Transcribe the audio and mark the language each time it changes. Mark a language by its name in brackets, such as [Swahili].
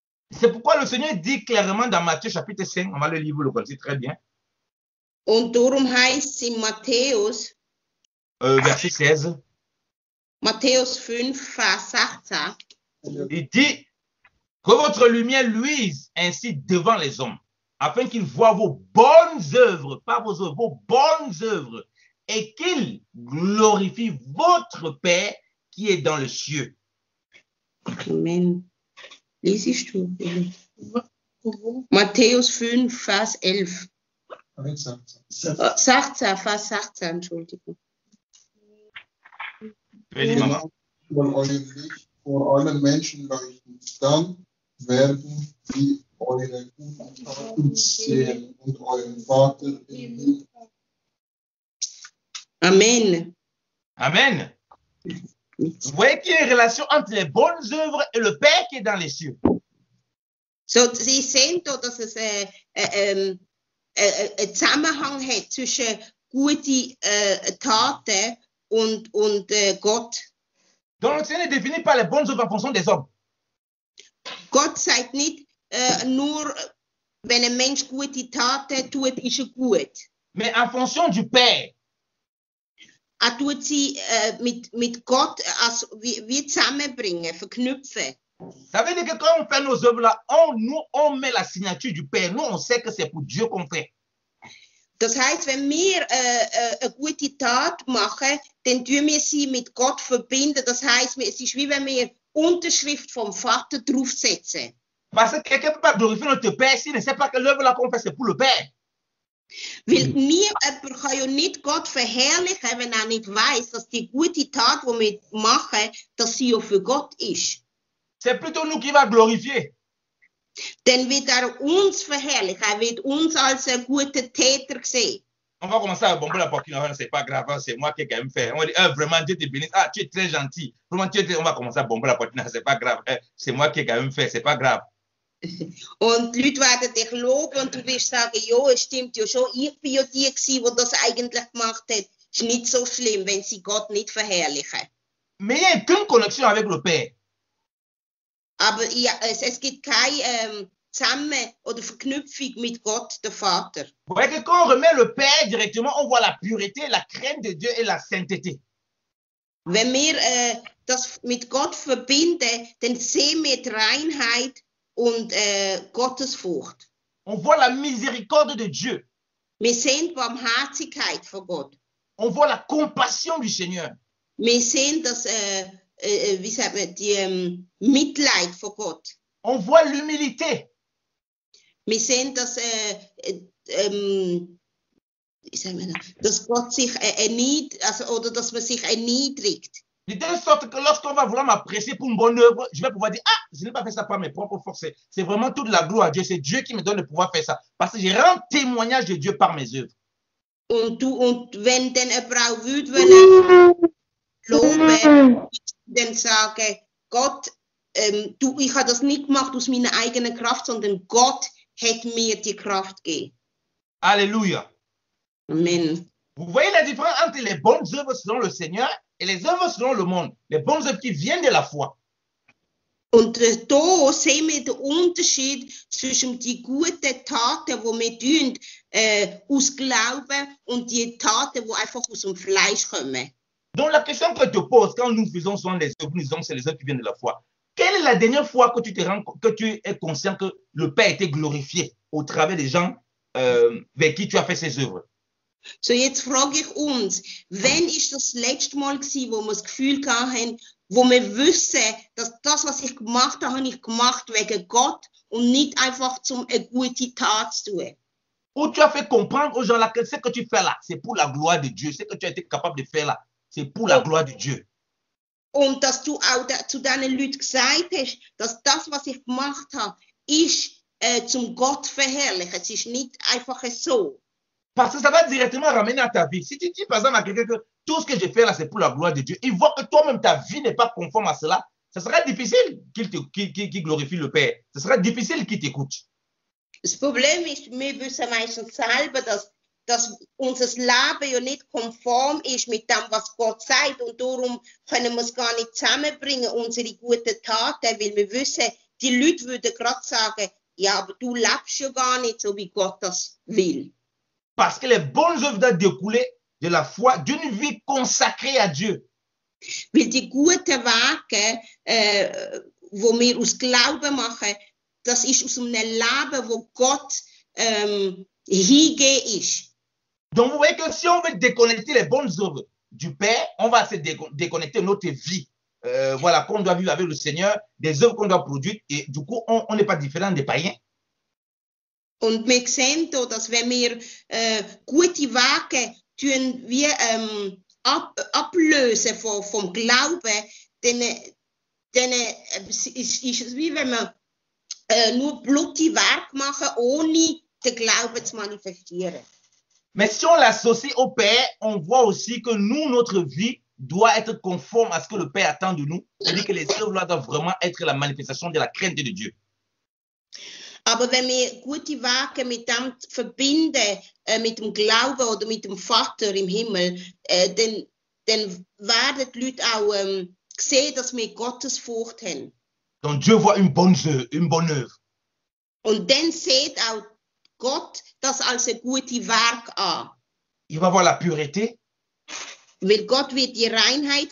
[French] C'est pourquoi le Seigneur dit clairement dans Matthieu chapitre 5, on va le lire, vous le connaissez très bien. [German] Und darum heißt es in Matthäus, [French] verset 16. [German] Matthäus 5, Vers 16. [French] Il dit que votre lumière luise ainsi devant les hommes, afin qu'ils voient vos bonnes œuvres, pas vos œuvres, vos bonnes œuvres, et qu'ils glorifient votre Père qui est dans le cieux. [German] Amen. Liest du? Matthäus 5, Vers 11. 16, Vers 16, Entschuldigung. Soll euer Licht vor allen Menschen leuchten, dann werden sie eure guten Taten sehen und euren Vater im Himmel. Amen. Amen. [French] Vous voyez qu'il y a une relation entre les bonnes œuvres et le Père qui est dans les cieux. [German] So, Sie sehen da, dass es einen Zusammenhang hat zwischen guten Taten und Gott. [French] Donc le Seigneur ne définit pas les bonnes œuvres en fonction des hommes. [German] Gott sagt nicht nur, wenn ein Mensch gute Taten tut, ist er gut. [French] Mais en fonction du Père. [German] er tut sie mit Gott wie zusammenbringen, verknüpfen. [French] Ça veut dire que quand on fait nos œuvres là, on met la signature du Père. Nous, on sait que c'est pour Dieu qu'on fait. [German] Das heißt, wenn wir eine gute Tat machen, dann tun wir sie mit Gott verbinden. Das heißt, es ist wie wenn wir Unterschrift vom Vater draufsetzen. [French] Parce que quelqu'un ne peut pas glorifier notre Père s'il ne sait pas que l'œuvre là qu'on fait, c'est pour le Père. [German] Weil jemand kann ja nicht Gott verherrlichen, wenn er nicht weiß, dass die gute Tat, die wir machen, dass sie ja für Gott ist. [French] C'est plutôt nous qui va glorifier. [German] Dann wird er uns verherrlichen, er wird uns als einen guten Täter sehen. [French] On va commencer à bomber la poitrine, c'est pas grave, c'est moi qui ai quand même fait. On va dire, vraiment, Dieu te bénisse. Ah, tu es très gentil. Vraiment, on va commencer à bomber la poitrine, c'est pas grave. C'est moi qui ai quand même fait, c'est pas grave. [German] Und die Leute werden dich loben und du wirst sagen, ja, es stimmt ja schon, ich bin ja die gewesen, die das eigentlich gemacht hat. Es ist nicht so schlimm, wenn sie Gott nicht verherrlichen. [French] Mais il n'y a qu'une connexion avec le Père. [German] Aber ja, es gibt keine Zusammen- oder Verknüpfung mit Gott, der Vater. [French] Vous voyez que quand on remet le Père directement, on voit la pureté, la crainte de Dieu et la sainteté. [German] Wenn wir das mit Gott verbinden, dann sehen wir die Reinheit und Gottesfurcht. [French] On voit la miséricorde de Dieu. [German] Wir sehen die Barmherzigkeit von Gott. [French] On voit la compassion du Seigneur. [German] Wir sehen das, wie sagt man, die Mitleid von Gott. [French] On voit l'humilité. [German] Wir sehen das, wie sagt man, dass Gott sich oder dass man sich erniedrigt. [French] De telle sorte que lorsqu'on va vouloir m'apprécier pour une bonne œuvre, je vais pouvoir dire, ah, je n'ai pas fait ça par mes propres forces. C'est vraiment toute la gloire à Dieu. C'est Dieu qui me donne le pouvoir de faire ça. Parce que je rends témoignage de Dieu par mes œuvres. [German] Und wenn dann eine Frau würde loben, dann sagen, Gott, ich habe das nicht gemacht aus meiner eigenen Kraft, sondern Gott hat mir die Kraft gegeben. [French] Alléluia. Amen. Vous voyez la différence entre les bonnes œuvres selon le Seigneur et les œuvres selon le monde. Les bonnes œuvres qui viennent de la foi. [German] Und da sehen wir den Unterschied zwischen die guten Taten, die wir tun, aus Glauben und die Taten, die einfach aus dem Fleisch kommen. [French] Donc la question que je te pose quand nous faisons souvent les œuvres, nous disons c'est les œuvres qui viennent de la foi. Quelle est la dernière fois que tu es conscient que le Père a été glorifié au travers des gens vers qui tu as fait ces œuvres? [German] So, jetzt frage ich uns, wann ist das letzte Mal gewesen, wo wir das Gefühl hatten, wo wir wissen, dass das, was ich gemacht habe ich gemacht wegen Gott und nicht einfach um eine gute Tat zu tun. [French] Où tu as fait comprendre aux gens là que ce que tu fais là, c'est pour la gloire de Dieu. Ce que tu as été capable de faire là, c'est pour la gloire de Dieu. [German] Und dass du auch zu diesen Leuten gesagt hast, dass das, was ich gemacht habe, ist zum Gott verherrlichen. Es ist nicht einfach so. [French] Parce que ça va directement ramener à ta vie. Si tu dis par exemple à quelqu'un que tout ce que je fais là, c'est pour la gloire de Dieu, il voit que toi-même, ta vie n'est pas conforme à cela, ce sera difficile qu'il glorifie le Père. Ce sera difficile qu'il t'écoute. [German] Das Problem ist, wir wissen meistens selber, dass unser Leben ja nicht konform ist mit dem, was Gott sagt. Und darum können wir es gar nicht zusammenbringen, unsere guten Taten, weil wir wissen, die Leute würden gerade sagen, ja, aber du lebst ja gar nicht so, wie Gott das will. [French] Parce que les bonnes œuvres doivent découler de la foi, d'une vie consacrée à Dieu. [German] Weil die guten Wege, wo wir aus Glauben machen, das ist aus einem Leben, wo Gott hingegeben ist. [French] Donc vous voyez que si on veut déconnecter les bonnes œuvres du Père, on va se déconnecter notre vie. Voilà, qu'on doit vivre avec le Seigneur, des œuvres qu'on doit produire, et du coup, on n'est pas différent des païens. [German] Und wir sehen hier, dass wenn wir gute Wege tun, wie ablösen vom Glauben, dann ist es wie wenn wir nur blutige Werke machen, ohne den Glauben zu manifestieren. [French] Mais si on l'associe au Père, on voit aussi que nous, notre vie doit être conforme à ce que le Père attend de nous. C'est-à-dire que les œuvres doivent vraiment être la manifestation de la crainte de Dieu. [German] Aber wenn wir gute Wege mit dem verbinden, mit dem Glauben oder mit dem Vater im Himmel, dann werden die Leute auch sehen, dass wir Gottesfurcht haben. [French] Donc Dieu voit une bonne œuvre. [German] Und dann sieht auch Gott das als ein gutes Werk an. [French] Il va voir la pureté. [German] Weil Gott wird die Reinheit